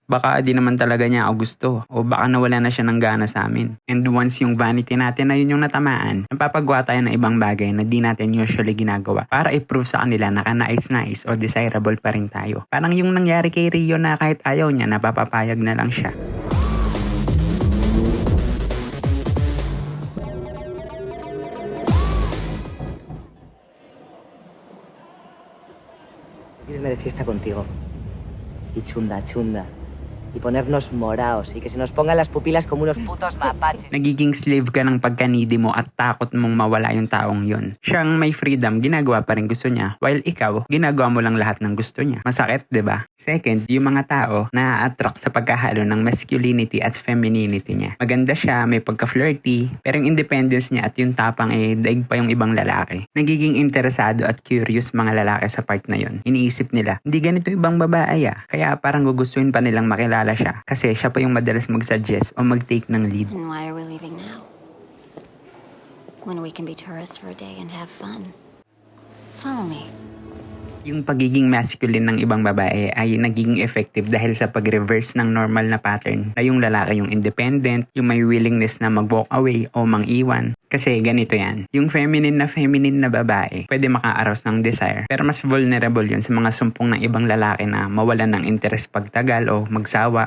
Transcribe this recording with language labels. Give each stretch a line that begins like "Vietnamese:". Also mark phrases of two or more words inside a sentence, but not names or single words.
Filipino: Baka di naman talaga niya ako gusto, o baka nawala na siya ng gana sa amin.
English: And once
Filipino: yung vanity natin na yun yung natamaan, napapagawa tayo ng ibang bagay na di natin usually ginagawa para i-prove sa kanila na ka-nice o desirable pa rin tayo. Parang yung nangyari kay Rio na kahit ayaw niya, napapapayag na lang siya.
Spanish: Irme de fiesta contigo. Y chunda. Y ponernos moraos y que se nos pongan las pupilas como unos putos mapaches.
Filipino: Nagiging slave ka ng pagkanidi mo at takot mong mawala yung taong yun. Siyang may freedom, ginagawa pa rin gusto niya, while ikaw, ginagawa mo lang lahat ng gusto niya. Masakit, 'di ba? Second, yung mga tao na-attract sa pagkahalo ng masculinity at femininity niya. Maganda siya, may pagka-flirty, pero yung independence niya at yung tapang daig pa yung ibang lalaki. Nagiging interesado at curious mga lalaki sa part na yun. Iniisip nila, hindi ganito ibang babae kaya parang gugustuhin pa nilang makilala siya kasi siya pa yung madalas mag-suggest o mag-take ng lead.
English: And why are we leaving now? When we can be tourists for a day and have fun. Follow me.
Filipino: Yung pagiging masculine ng ibang babae ay nagiging effective dahil sa pag-reverse ng normal na pattern na yung lalaki yung independent, yung may willingness na mag-
English: walk away
Filipino: o mang-iwan. Kasi ganito yan, yung feminine na babae pwede maka-arouse ng desire pero mas vulnerable yun sa mga sumpong ng ibang lalaki na mawalan ng interest pagtagal o magsawa.